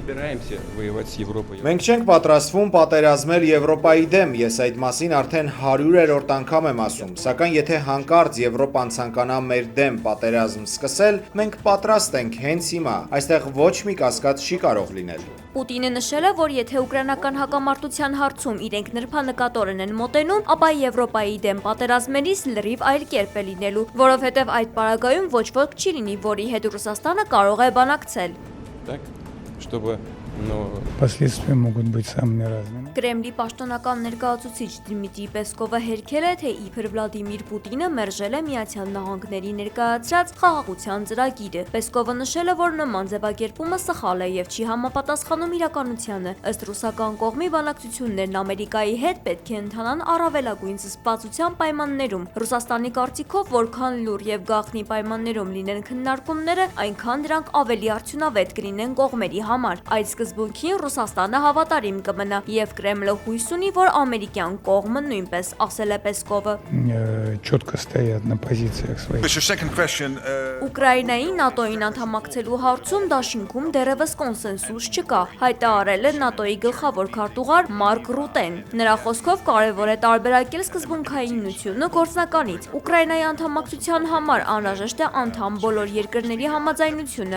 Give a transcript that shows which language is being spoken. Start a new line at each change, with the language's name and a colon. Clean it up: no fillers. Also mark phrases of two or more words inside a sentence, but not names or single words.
Armenian: Մենք չենք պատրաստվում պատերազմել Եվրոպայի դեմ, ես այդ մասին արդեն 100-րդ անգամ եմ ասում, սակայն եթե հանկարծ Եվրոպան ցանկանա մեր դեմ պատերազմ սկսել, մենք պատրաստ ենք հենց հիմա, այստեղ ոչ մի կասկած չի կարող լինել։ Պուտինը նշել է, որ եթե ուկրաինական հակամարտության հարցում իրենք նրբանկատորեն են մոտենում, ապա Եվրոպայի դեմ պատերազմելիս լրիվ այլ կերպ է լինելու, որովհետև այդ պարագայում ոչ ոք չի լինի, որի հետ Ռուսաստանը կարող է բանակցել։
Russian: Последствия могут быть самыми разными.
Armenian: Կրեմլի պաշտոնական ներկայացուցիչ Դմիտրի Պեսկովը հերքել է, թե իբր Վլադիմիր Պուտինը մերժել է Միացյալ Նահանգների ներկայացրած խաղաղության ծրագիրը։ Պեսկովը նշել է, որ նման ձևակերպումը սխալ է եւ չի համապատասխանում իրականությանը։ Ըստ ռուսական կողմի բանակցություններն Ամերիկայի հետ պետք է ընթանան առավելագույն զսպվածության պայմաններում։ Ռուսաստանի կարծիքով, որքան լուր եւ գաղտնի պայմաններում լինեն քննարկումները, այնքան դրանք ավելի արդյունավետ կլինեն կողմերի համար։ Այդ սկզբունքին Ռուսաստանը հավատարիմ կմնա եւ Կրեմլը հույս ունի, որ ամերիկյան կողմը նույնպես, ասել է Պեսկովը։
Russian: Четко стоят на позициях своих.
Armenian: Ուկրաինայի ՆԱՏՕ-ին անդամակցելու հարցում դաշինքում դեռևս կոնսենսուս չկա, հայտարարել է ՆԱՏՕ-ի գլխավոր քարտուղար Մարկ Ռուտեն։ Նրա խոսքով կարևոր է տարբերակել սկզբունքայինությունը գործնականից։ Ուկրաինայի անդամակցության համար անհրաժեշտ է անդամ բոլոր երկրների համաձայնությունը։